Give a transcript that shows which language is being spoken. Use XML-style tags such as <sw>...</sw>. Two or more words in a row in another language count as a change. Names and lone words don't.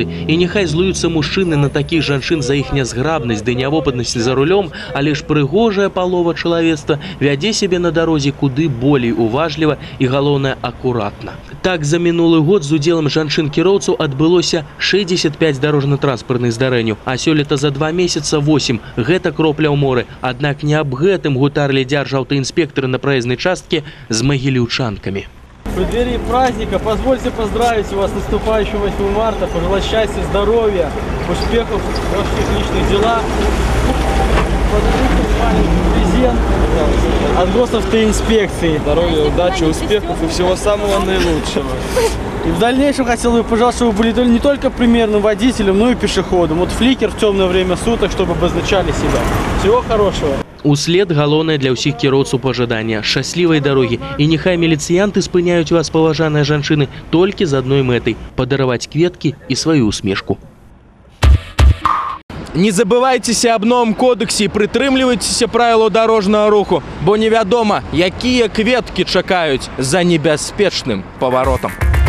<be>І няхай злуюцца мужчыны на такіх жанчын за іх нязграбнасць ды нявопытнасць за рулём, але ж прыгожая палова чалавецтва вядзе сябе на дарозе куды болей уважліва і, галоўнае, акуратна. Так, за мінулы год з удзелам жанчын-кіроўцаў адбылося 65 дарожна-транспартных здарэнняў, а сёлета за 2 месяца 8. Гэта кропля ў моры. Аднак не аб гэтым гутарлі дзяржаўтаінспектары на праезнай частке з магіліўчанкамі.</be> <ru>В преддверии праздника позвольте поздравить вас с наступающим 8 марта, пожелать счастья, здоровья, успехов во всех личных делах. Презент от госавтоинспекции. Здоровья, удачи, успехов и всего самого наилучшего. И в дальнейшем хотел бы пожелать, чтобы вы были не только примерным водителем, но и пешеходом. Вот фликер в темное время суток, чтобы обозначали себя. Всего хорошего.</ru> <be>Услед галоўнае для ўсіх кіроўцаў пажадання шчаслівай дарогі. І няхай міліцыянты спыняюць вас, паважаныя жанчыны, толькі з адной мэтай – падараваць кветкі і сваю усмешку. Не забывайцеся аб новым кодексе і прытрымлівайцеся правілаў дарожнага руху, бо невядома, якія кветкі чакаюць за небяспечным паваротам.</be>